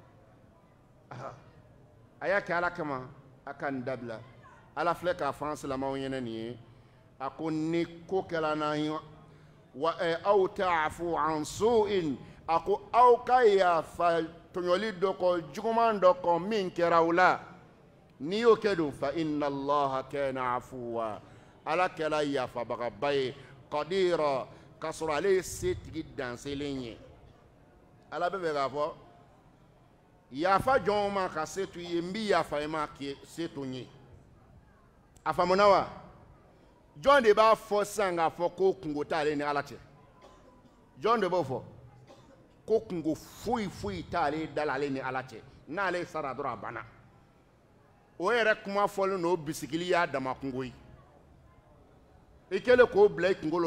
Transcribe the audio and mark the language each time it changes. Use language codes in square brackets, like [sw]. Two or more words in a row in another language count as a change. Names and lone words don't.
[bm] a y'a kɛ ala kama a ka nin dabila ala filɛ k'a fɔ an silamɛw ɲɛna nin ye a ko ni ko kɛla n'an ye wa [ar] أو تعفوا عن سوء [bm] a ko aw ka yafa tɔɲɔli dɔ kɔ juguman dɔ kɔ min kɛra u la n'i y'o kɛ dun [ar] فإن الله كان عفوا [bm] ala kɛla yafabagaba ye qadira k'a sɔrɔ ale ye setigi danselen ye ala bɛ fɛ k'a fɔ yafa jɔn ma ka se t'u ye n bi yafa i ma k'i se t'u ye a faamuna wa jɔn de b'a fɔ sisan k'a fɔ ko kungo t'ale ni ala cɛ jɔn de b'o fɔ ko kungo foyi t'ale da la ale ni ala cɛ n'ale sara dɔrɔn a banna o yɛrɛ kuma fɔlen n'o bisigili y'a dama kungo ye i kɛlen k'o bila i kunkolo